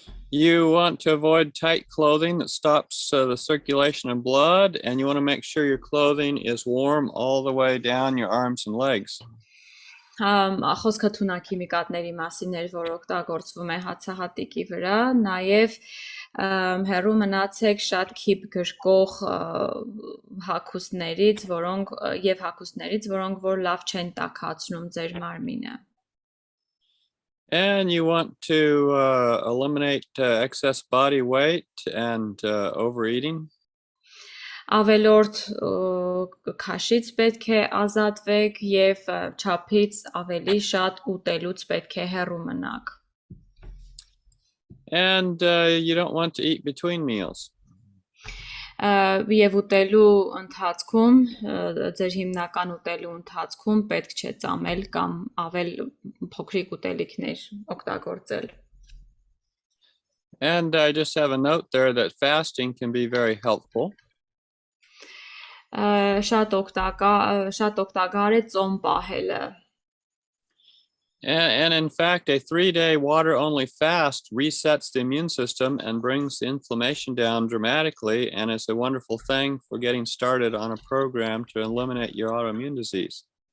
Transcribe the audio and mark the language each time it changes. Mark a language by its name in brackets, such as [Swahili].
[English] You want to avoid tight clothing that stops the circulation of blood, and you want to make sure your clothing is warm all the way down your arms and legs. [Armenian] Խոսքը թունաքիմիկատների մասին էր, որ օգտագործվում է հացահատիկի վրա, նաև հեռու մնացեք շատ քիփ գրկող հագուստներից, որոնք որ լավ չեն տաքացնում ձեր մարմինը։ [English] And you want to eliminate excess body weight and overeating. [Armenian] Ավելորդ քաշից պետք է ազատվեք եւ չափից ավելի շատ ուտելուց պետք է հեռու մնաք։ [English] And you don't want to eat between meals. [Armenian] Եվ ուտելու ընթացքում, ձեր հիմնական ուտելու ընթացքում պետք չէ ծամել կամ ավել փոքրիկ ուտելիքներ օգտագործել։ [English] And I just have a note there that fasting can be very helpful. [Armenian] շատ օգտակար է ծոմ պահելը։ [English] And in fact, a 3-day water-only fast resets the immune system and brings the inflammation down dramatically, and it's a wonderful thing for getting started on a program to eliminate your autoimmune disease.